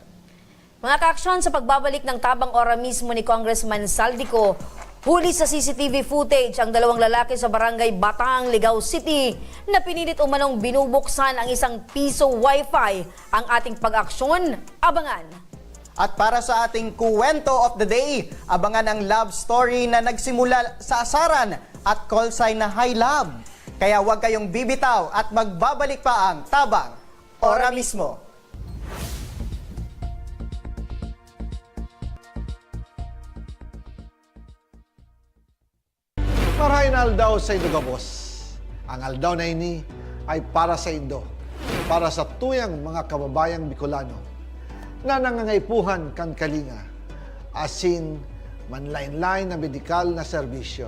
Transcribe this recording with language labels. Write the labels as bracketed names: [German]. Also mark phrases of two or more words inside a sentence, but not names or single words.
[Filipino] Mga kaaksyon sa pagbabalik ng tabang ora mismo ni Congressman Saldico, huli sa [English] CCTV footage [Filipino] ang 2 lalaki sa barangay Batang, Ligao City na pinilit umanong binubuksan ang isang [English] piso wifi. [Filipino] Ang ating pag-aksyon, abangan. At para sa ating kuwento [English] of the day, [Filipino] abangan ang love story na nagsimula sa asaran at [English] call sign [Filipino] na Hi Love. Kaya huwag kayong bibitaw at magbabalik pa ang Tabang Ora mismo. [Bikol] Marahin aldaw sa Indo Gabos. Ang aldaw na ini ay para sa Indo, para sa tuyang mga kababayang Bicolano na nangangaipuhan kan kalinga, asin manlain-lain na medikal na serbisyo.